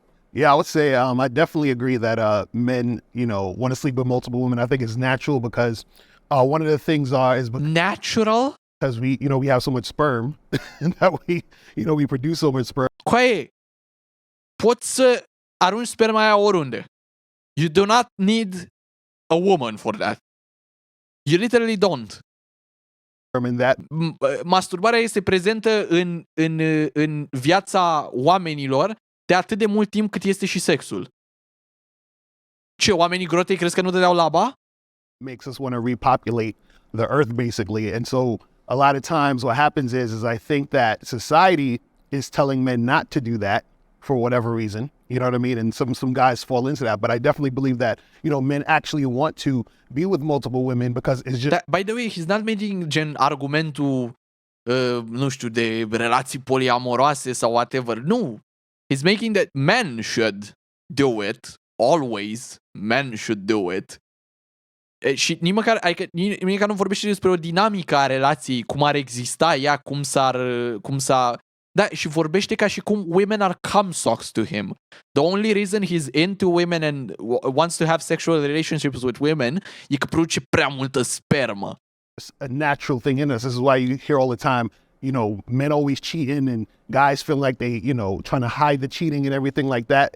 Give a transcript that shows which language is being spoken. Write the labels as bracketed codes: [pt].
[en] Yeah, I would say I definitely agree that men, want to sleep with multiple women. I think it's natural because one of the things is natural because we have so much sperm and that we produce so much sperm. [ro] Coaie, poți să arunci sperma aia oriunde. [en] You do not need a woman for that. You literally don't. And that [ro] masturbarea este prezentă în viața oamenilor de atât de mult timp cât este și sexul. Ce, oamenii grotei crezi că nu dădeau laba? [en] Makes us want to repopulate the earth basically. And so a lot of times what happens is I think that society is telling men not to do that for whatever reason. You know what I mean? And some guys fall into that. But I definitely believe that, men actually want to be with multiple women because it's just... By the way, he's not making [ro] gen argumentul, nu știu, de relații poliamoroase sau whatever. Nu. [en] He's making that men should do it. Always. Men should do it. [ro] Și nici măcar nu vorbește despre o dinamică a relației, cum ar exista ea, cum s-a... Da, și vorbește ca și cum [en] women are cum-socks to him. The only reason he's into women and wants to have sexual relationships with women [ro] e că produce prea multă spermă. [en] It's a natural thing in us. This is why you hear all the time, men always cheating and guys feel like they, trying to hide the cheating and everything like that.